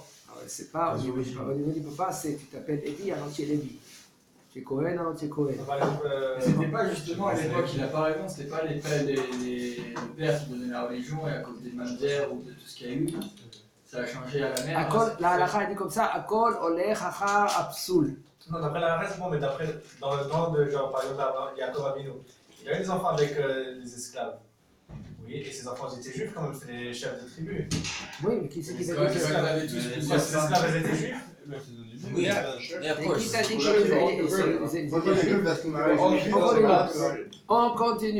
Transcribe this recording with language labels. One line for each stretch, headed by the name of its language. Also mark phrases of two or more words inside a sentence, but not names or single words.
French: C'est pas au niveau du papa, c'est tu t'appelles Lévi, alors tu es Lévi. Tu es Cohen, alors tu es Cohen. C'était pas justement à l'époque, il n'a pas raison, c'était pas le père qui donnait la religion et à cause des mamzères ou de tout ce qu'il y a eu. Ça a changé à la mer. Akol, la halakha dit comme ça,
Hebrew: הכל הולך אחר הפסול.
French: Non, d'après la reste, bon, mais d'après, dans le temps de, genre, par exemple, Yaakov Avinu, il avait des enfants avec les esclaves. Oui, et ces enfants, ils étaient juifs quand même, c'était les chefs de tribu. Oui, mais qui c'est qui Les t'a dit esclaves, que ils avaient tous Ces plusieurs esclaves, ils étaient juifs. Oui, Et qui t'a dit que on continue.